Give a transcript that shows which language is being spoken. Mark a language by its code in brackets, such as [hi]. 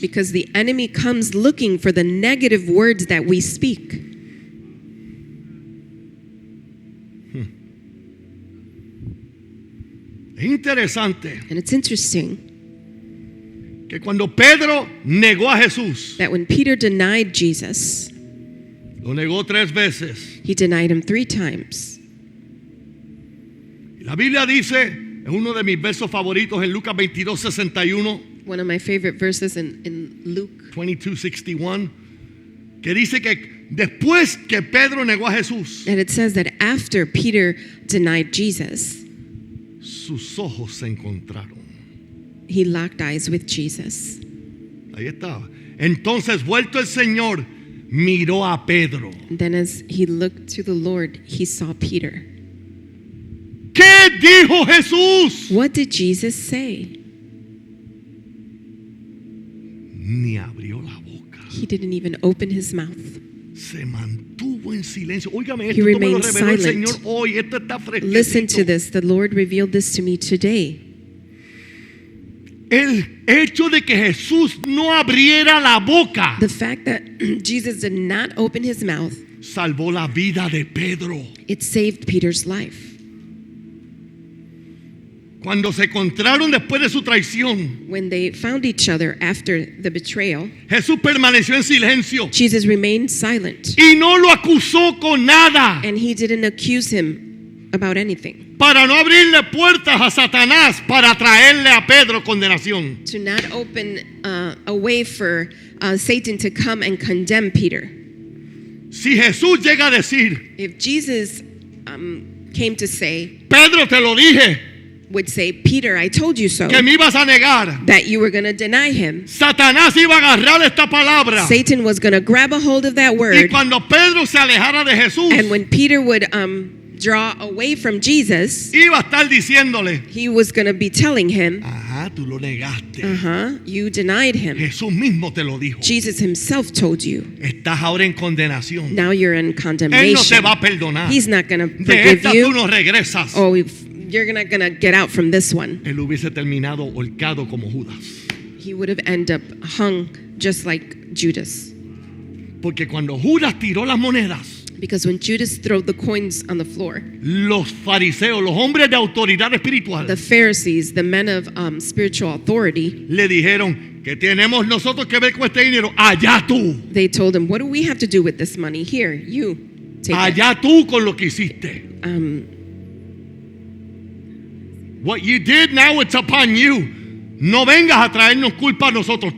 [en] Because the enemy comes looking for the negative words that we speak. [es] Es interesante [en] And it's interesting [es] que cuando Pedro negó a Jesús, [en] that when Peter denied Jesus, [es] lo negó 3 veces. [en] he denied him 3 times. [es] La Biblia dice, es uno de mis versos favoritos en Lucas 22:61, [en] One of my favorite verses in Luke [es] 22:61, que dice que después que Pedro negó a Jesús, [en] and it says that after Peter denied Jesus, [es] sus ojos se encontraron. [en] he locked eyes with Jesus. [es] Ahí estaba. Entonces, vuelto el Señor, miró a Pedro. [en] And then as he looked to the Lord, he saw Peter. [es] ¿Qué dijo Jesús? [en] What did Jesus say? [es] Ni abrió la boca. [en] He didn't even open his mouth. [es] Se mantuvo en silencio. Óigame, [en] He [es] esto me lo [en] remained [es] reveló el [en] silent. [es] Señor hoy. Esto está fresquecito. [en] Listen to this. The Lord revealed this to me today. [es] El hecho de que Jesús no abriera la boca [en] The fact that Jesus did not open his mouth, [es] salvó la vida de Pedro. [en] it saved Peter's life. [es] Cuando se encontraron después de su traición, [en] When they found each other after the betrayal, [es] Jesús permaneció en silencio [en] Jesus remained silent [es] y no lo acusó con nada. [en] and he didn't accuse him about anything. [es] Para no abrirle puertas a Satanás para traerle a Pedro condenación. [en] To not open a way for Satan to come and condemn Peter. [es] Si Jesús llega a decir, [en] If Jesus came to say, [es] Pedro, te lo dije, [en] would say, Peter, I told you so, [es] que me ibas a negar, [en] that you were going to deny him, [es] Satanás iba a agarrar esta palabra. [en] Satan was going to grab a hold of that [es] Y [en] word, [es] cuando Pedro se alejara de Jesús, [en] and when Peter would draw away from Jesus, [es] iba a estar diciéndole, [en] he was going to be telling him, [es] ajá, tú lo negaste. [en] you denied him. [es] Jesús mismo te lo dijo. [en] Jesus himself told you. [es] Estás ahora en condenación. [en] Now you're in [es] Él no te [en] condemnation. [es] va a perdonar. [en] He's not going to [es] De [en] forgive [es] esta tú [en] you. [es] no regresas. [en] Oh, you're not going to get out from this one. [es] Él hubiese terminado holcado como Judas. [en] He would have ended up hung just like Judas. [es] Porque cuando Judas tiró las monedas, [en] Because when Judas threw the coins on the floor, [es] los fariseos, los hombres de autoridad espiritual, [en] the Pharisees, the men of spiritual authority, [es] le dijeron, ¿qué tenemos nosotros que ver con este dinero? Allá tú. [en] they told him, what do we have to do with this money? Here, you take it. [es] Allá tú con lo que hiciste. [en] What you did, now it's upon you. [es] No vengas a traernos culpa a nosotros.